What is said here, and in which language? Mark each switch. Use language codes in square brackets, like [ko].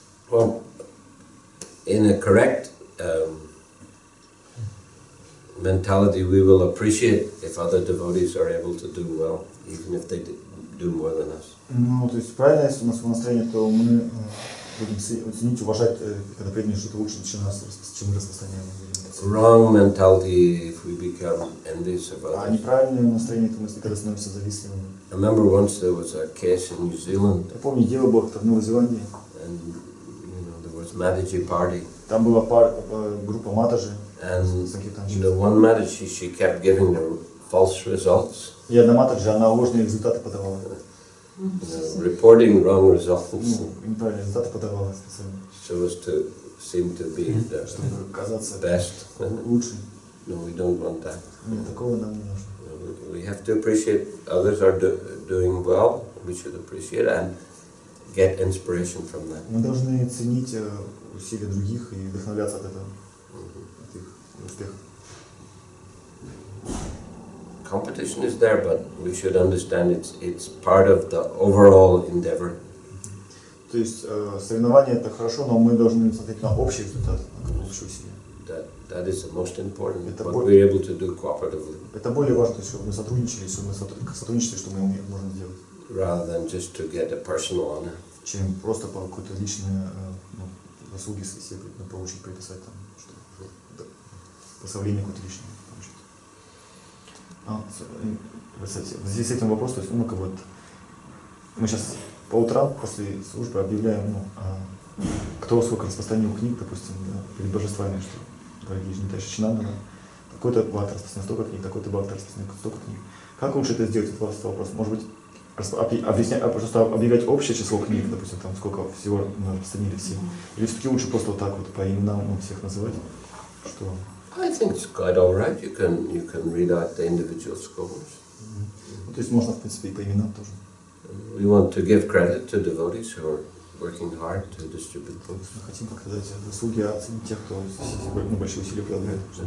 [en] Well, in a correct mentality, we will appreciate if other devotees are able to do well, even if they do more than us. [ru] Ну, то есть правильно, если у нас настроение, то мы будем ценить, уважать, когда преданные что-то лучше, чем нас, чем мы распространяем. [en] Wrong mentality if we become envious of others. [ru] А неправильное настроение, то мы когда становимся завистливыми. [en] I remember once there was a case in New Zealand. [ru] Я помню, дело было в Новой Зеландии. [en] And you know there was Mataji party. [ru] Там была группа матаджи. [en] And you know one Mataji, she kept giving the false results. [ru] И одна матаджи, она ложные результаты подавала. [en] Reporting wrong results. [ru] Неправильные результаты подавала специально. [en] So as to seem to be the best. [ru] Лучший. [en] No, we don't want that. [ru] Нет, такого нам не нужно. [en] We have to appreciate others are doing well. We should appreciate and get inspiration from that. [ru] Мы должны ценить усилия других и вдохновляться от этого, от их успехов. [en] Competition is there, but we should understand it's part of the overall endeavor. [ru] То есть соревнования это хорошо, но мы должны смотреть на общий результат, на общие усилия. [en] That is the most important. What we're able to do cooperatively. [ru] Это более важно, чтобы мы сотрудничали, что мы можем сделать. [en] Rather than just to get a personal honor. [ru] Чем просто по какой-то личной заслуги себе получить, приписать там, что прославление какое-то личное получить. Здесь с этим вопрос, то есть, ну, как вот, мы сейчас по утрам после службы объявляем, кто сколько распространил книг, допустим, да, перед божествами, что, дорогие Жнитайши Чинанда, такой-то бхакта распространил столько книг, такой-то бхакта распространил столько книг. Как лучше это сделать? Это вопрос. Может быть, просто объявлять общее число книг, допустим, там сколько всего мы распространили все. Или все-таки лучше просто вот так вот по именам всех называть, что... [en] I think it's quite all right. You can read out the individual scholars. [ru] То есть можно, в принципе, и по именам тоже. [en] We want to give credit to devotees who are working hard to distribute books. [ru] Мы хотим как-то дать заслуги оценить тех, кто большие усилия прилагает.